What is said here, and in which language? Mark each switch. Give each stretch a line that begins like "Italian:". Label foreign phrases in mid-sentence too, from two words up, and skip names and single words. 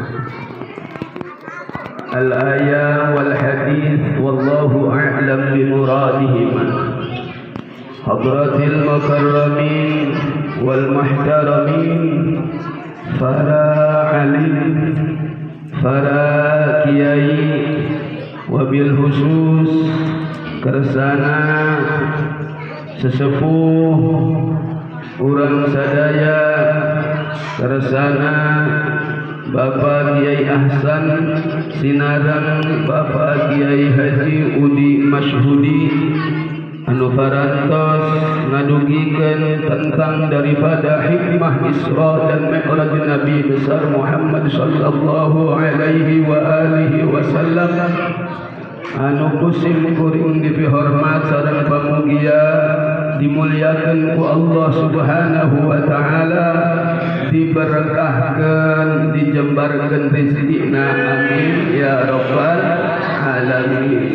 Arabic: الآية والحديث والله أعلم بمرادهما. حضرة المكرمين والمحترمين، فلا علم
Sundanese: para kiai,
Arabic: وبالخصوص
Sundanese: kersana sesepuh urang sadaya, kersana Bapak Kiai Ahsan Sinarang, Bapak Kiai Haji Udi Masyhudi anu parantos ngadugikeun
Indonesian: tentang daripada hikmah Isra dan Mi'raj Nabi besar
Sundanese: Muhammad
Arabic: صلى الله عليه وعلى آله وسلم
Sundanese: anu kusim kuring dipihormat sareng pamugia dimuliakeun ku
Arabic: الله سبحانه وتعالى,
Sundanese: diberkahkeun, dijembarkeun rezekina,
Arabic: آمين يا رب العالمين.